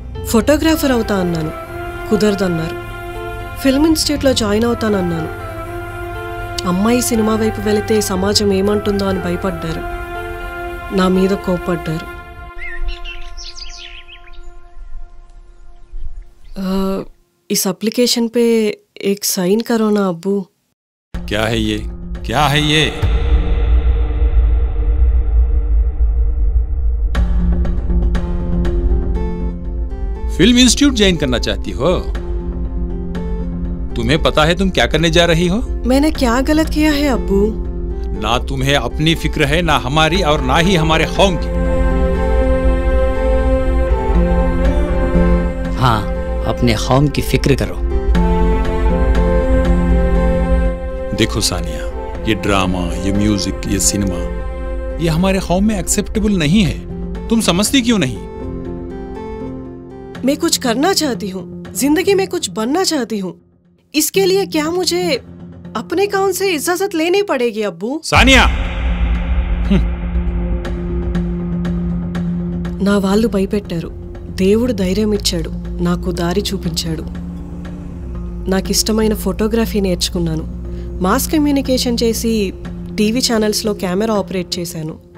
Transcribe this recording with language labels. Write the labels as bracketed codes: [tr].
[te] Photographer అవుతా అన్నాను, కుదరదన్నారు. Film ఇన్స్టిట్యూట్లో జాయిన్ అవుతానన్నాను. అమ్మాయి సినిమా వైపు వెళితే సమాజం ఏమంటుందో అని భయపడ్డారు, నా మీద కోప్పడ్డారు. [hi] इस एप्लीकेशन पे एक साइन करो ना अब्बू। क्या है ये? क्या है ये? फिल्म इंस्टीट्यूट ज्वाइन करना चाहती हो? तुम्हें पता है तुम क्या करने जा रही हो? मैंने क्या गलत किया है अब्बू? ना तुम्हें अपनी फिक्र है, ना हमारी, और ना ही हमारे कौम की। हाँ, अपने कौम की फिक्र करो। देखो सानिया, ये ड्रामा, ये म्यूजिक, ये सिनेमा, ये हमारे कौम में एक्सेप्टेबल नहीं है। तुम समझती क्यों नहीं? मैं कुछ करना चाहती हूँ, जिंदगी में कुछ बनना चाहती हूँ। इसके लिए क्या मुझे अपने कौन से इजाजत लेनी पड़ेगी अब्बू? सानिया! [te] నా వాళ్ళు భయపెట్టారు, దేవుడు ధైర్యం ఇచ్చాడు, నాకు దారి చూపించాడు. నాకు ఇష్టమైన ఫోటోగ్రఫీ నేర్చుకున్నాను. మాస్ కమ్యూనికేషన్ చేసి టీవీ ఛానల్స్లో కెమెరా ఆపరేట్ చేశాను.